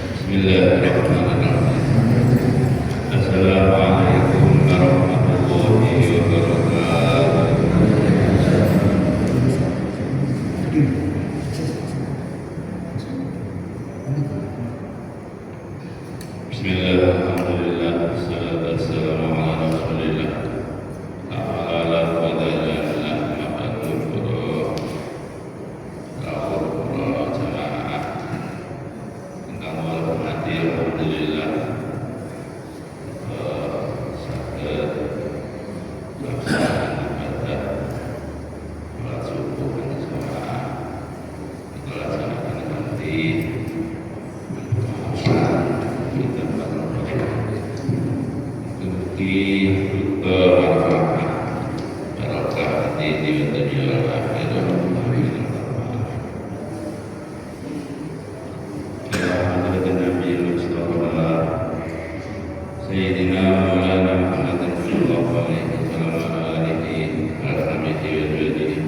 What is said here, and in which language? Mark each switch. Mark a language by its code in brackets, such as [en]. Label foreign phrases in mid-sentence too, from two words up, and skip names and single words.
[ar] بسم الله الرحمن الرحيم السلام عليكم ورحمة الله وبركاته بسم الله الرحمن الرحيم. والصلاة والسلام على رسول الله. تعالى و تعالى محمد رسول الله جماعة. [jv] Ingkang kula hormati, [id] alhamdulillah saged pelaksanaan ibadah salat subuh berjamaah dilaksanakan nanti di tempat mugi juga barokah di dunia [ar] والآخرة. سيدنا مولانا محمد صلى الله عليه وسلم وعلى آله وصحبه وسلم.